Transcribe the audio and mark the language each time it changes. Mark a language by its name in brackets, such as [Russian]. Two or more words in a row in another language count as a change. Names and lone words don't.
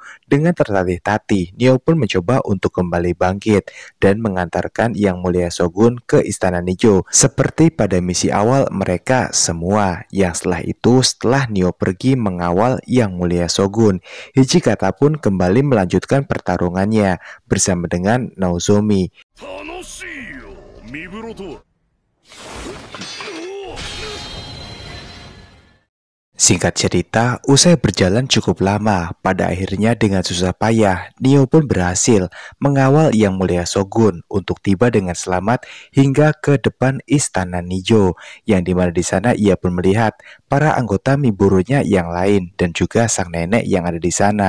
[Indonesian] Dengan tertatih-tatih, Neo pun mencoba untuk kembali bangkit dan mengantarkan Yang Mulia Shogun ke Istana Nijo seperti pada misi awal mereka semua. Yang setelah itu, setelah Neo pergi mengawal Yang Mulia Shogun, Hijikata pun kembali melanjutkan pertarungannya bersama dengan Nozomi. [Japanese] 楽しいよ、ミブロと。 [Indonesian] Singkat cerita, usai berjalan cukup lama, pada akhirnya dengan susah payah, Neo pun berhasil mengawal Yang Mulia Shogun untuk tiba dengan selamat hingga ke depan Istana Nijo, yang dimana di sana ia pun melihat para anggota Miburonya yang lain dan juga sang nenek yang ada di sana.